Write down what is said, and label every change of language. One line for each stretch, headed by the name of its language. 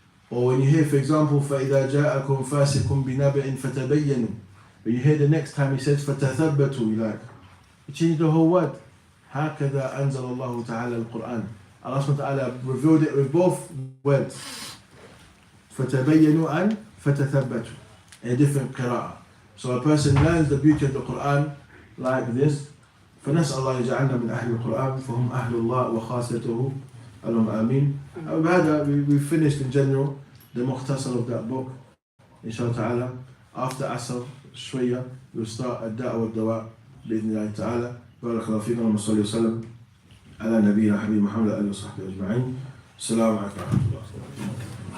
English: Or when you hear, for example,
Arabic: فَإِذَا جَاءَكُمْ فَاسِقٌ بِنَبَإٍ فَتَبَيَّنُوا.
English: But you hear the next time he says فَتَثَبَّتُوا, you're like, he changed the whole word.
Arabic: هَكَذَا أَنزَلَ اللَّهُ تَعَالَى الْقُرْآنَ.
English: Allah subhanahu wa ta'ala revealed it with both words.
Arabic: فَتَبَيَّنُوا and فَتَثَبَّتُوا.
English: A different qira'ah. So a person learns the beauty of the Quran like this.
Arabic: فنسأل الله يجعلنا من أهل القرآن فهم أهل الله وخاصته. اللهم آمين.
English: وبهذا we finished in general the mukhtasar of that book.
Arabic: Inshallah ta'ala.
English: After Asr, شوية, we'll start
Arabic: الدعوة والدواء بإذن الله تعالى. بارك الله فيكم وصلى وسلم على نبينا حبيب محمد وآله وصحبه أجمعين. السلام عليكم ورحمة الله.